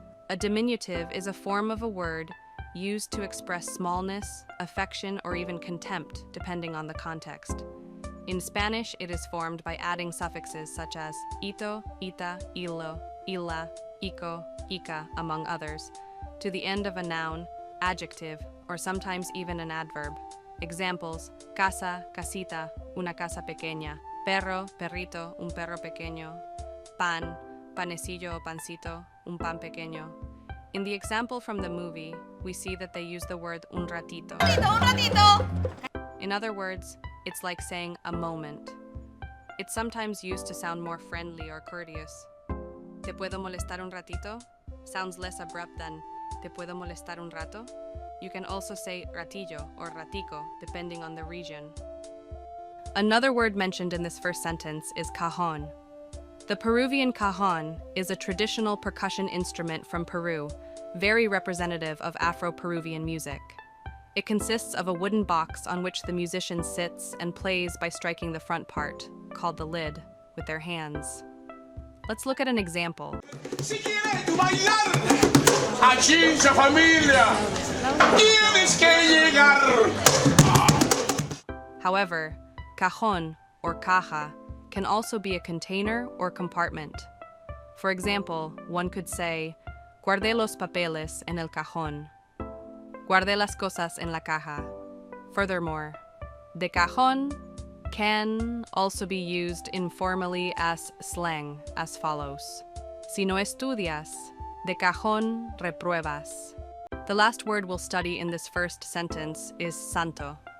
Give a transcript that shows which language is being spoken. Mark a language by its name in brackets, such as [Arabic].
[English] A diminutive is a form of a word used to express smallness, affection, or even contempt, depending on the context. In Spanish, it is formed by adding suffixes such as ito, ita, ilo, ila, ico, ica, among others, to the end of a noun, adjective, or sometimes even an adverb. [Spanish] Examples: casa, casita, una casa pequeña. Perro, perrito, un perro pequeño. Pan, panecillo o pancito, un pan pequeño. [English] In the example from the movie, we see that they use the word [Spanish] un ratito. Un ratito. [English] In other words, it's like saying a moment. It's sometimes used to sound more friendly or courteous. [Spanish] ¿Te puedo molestar un ratito? [English] Sounds less abrupt than [Spanish] ¿te puedo molestar un rato? [English] You can also say ratillo or ratico, depending on the region. Another word mentioned in this first sentence is cajon. The Peruvian cajon is a traditional percussion instrument from Peru, very representative of Afro-Peruvian music. It consists of a wooden box on which the musician sits and plays by striking the front part, called the lid, with their hands. Let's look at an example. [Spanish] Si quieres bailar, aquí familia, tienes que llegar. [English] However, cajon, or caja, can also be a container or compartment. For example, one could say, [Spanish] guardé los papeles en el cajón. Guardé las cosas en la caja. [English] Furthermore, de cajón can also be used informally as slang, as follows. [Spanish] Si no estudias, de cajón repruebas. [English] The last word we'll study in this first sentence is santo.